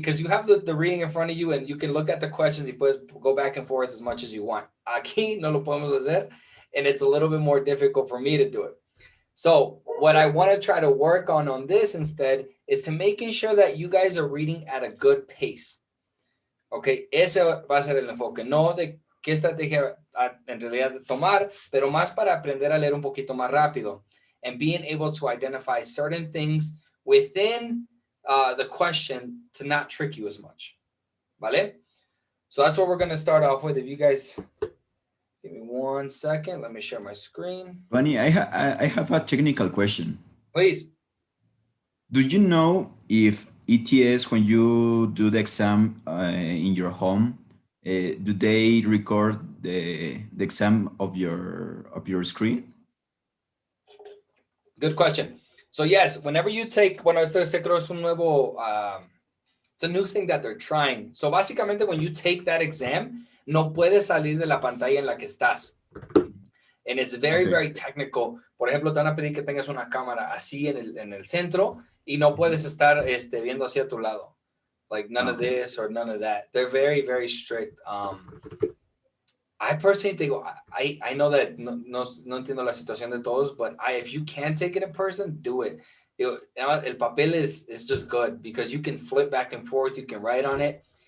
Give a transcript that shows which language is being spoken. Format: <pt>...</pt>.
<en>Because you have the reading in front of you and you can look at the questions. You put go back and forth as much as you want.</en> <es>Aquí no lo podemos hacer,</es> <en>and it's a little bit more difficult for me to do it. So what I want to try to work on this instead is to making sure that you guys are reading at a good pace.</en> <es>Okay, ese va a ser el enfoque, no de qué estrategia en realidad tomar, pero más para aprender a leer un poquito más rápido</es> <en>and being able to identify certain things within the question to not trick you as much.</en> <es>¿Vale?</es> <en>So that's what we're going to start off with. If you guys give me 1 second, let me share my screen. Giovany, I have a technical question. Please. Do you know if ETS, when you do the exam in your home, do they record the exam of your screen? Good question. So yes, whenever you take,</en> <es>bueno, este creo es un nuevo,</es> <en>it's a new thing that they're trying.</en> <es>So básicamente</es> <en>when you take that exam,</en> <es>no puedes salir de la pantalla en la que estás.</es> <en>And it's very, very technical.</en> <es>Por ejemplo, te van a pedir que tengas una cámara así en el centro y no puedes estar viendo hacia tu lado.</es> <en>Like none of this or none of that. They're very, very strict. I personally think, I know that</en> <es>no entiendo la situación de todos,</es> <en>but if you can take it in person, do it.</en> <es>El papel</es> <en>is just good because you can flip back and forth, you can write on it.</en>